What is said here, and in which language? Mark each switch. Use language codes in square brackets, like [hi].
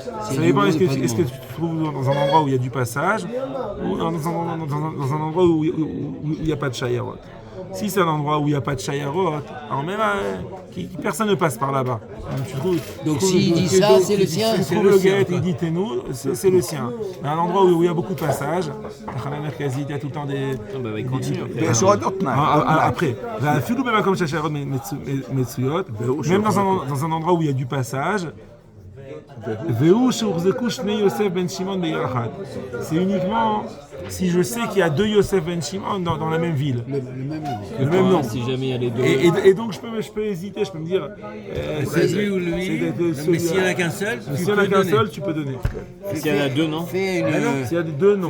[fr] Ça dépend, est-ce que tu te trouves dans un endroit où il y a du passage ou dans un endroit où il n'y a pas de shayarot. Si c'est un endroit où il n'y a pas de shayarot, alors même personne ne passe par là-bas. Donc s'il dit ça, c'est le sien. Si tu trouves le guet, il dit t'es nous, c'est le sien. Mais un endroit où il y a beaucoup de passages, il y a tout le temps des. Non, bah, il continue. après. [he] ויש עוד תנאי. [fr] Après, [he] אפילו במקום שהשיירות מצויות, [fr] même dans un endroit où il y a du passage, [he] והוא שהוחזקו שני יוסף בן שמעון בעיר אחת. [fr] C'est uniquement si je sais qu'il y a deux Yosef Ben Shimon dans la même ville. Le même nom. Si jamais il y a les deux. Et donc je peux hésiter, je peux me dire. C'est lui ou lui. Mais s'il n'y en a qu'un seul, S'il n'y en a qu'un seul, tu peux donner. S'il y en a deux, non. Fais S'il y a deux noms.